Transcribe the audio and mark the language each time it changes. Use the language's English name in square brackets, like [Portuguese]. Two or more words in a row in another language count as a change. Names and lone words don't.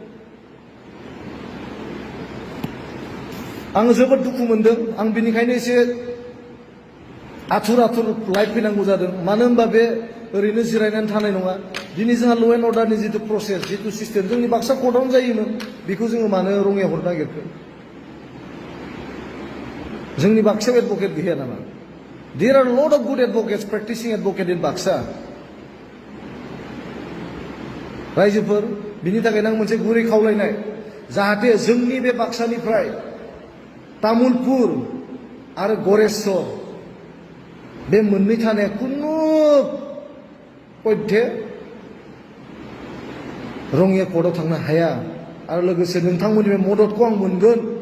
[Bodo] आङो जोबोद दुखु मोनदों आं बिनिखायनो एसे आथुर लाइफ फैनांगौ जादों मानो होनबा बे ओरैनो जिरायनानै थानाय नङा दिनै जोंहा [English] law and order-ni [Bodo] जितु प्रसेस जितु सिस्टेम जोंनि बाक्सा कर्टआवनो जायोमोन बेखौ जोङो मानो रङिया हरनो नागिरखो जोंनि बाक्सायाव एडभकेट गैया नामा [English] There are a lot of good advocates practicing advocate in Baksa. [Bodo] रायजोफोर बिनि थाखायनो आं मोनसे गुरै खावलायनाय जाहाथे जोंनि बे बाक्सानिफ्राय तामुलपुर आरो गरेस्वर बे मोननै थानाया कुनु पद्धे रङिया कर्टआव थांनो हाया आरो लोगोसे नोंथांमोननि बे मददखौ आं मोनगोन